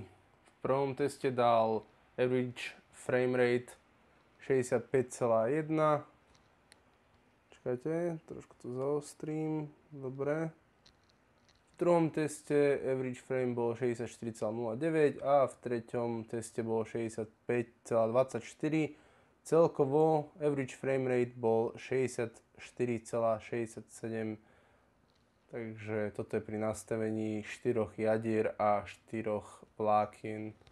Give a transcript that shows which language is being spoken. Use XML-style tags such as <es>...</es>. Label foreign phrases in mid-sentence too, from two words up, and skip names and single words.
<sk>V prvom teste dal</sk> <en>average frame rate</en> <sk>65,1. Čakajte, trošku to zaostrím. Dobre. V druhom teste</sk> <en>average frame</en> <sk>bol 64,09 a v treťom teste bol 65,24. Celkovo</sk> <en>average frame rate</en> <sk>bol 64,67. Takže toto je pri nastavení 4 jadier a 4 vlákien.</sk>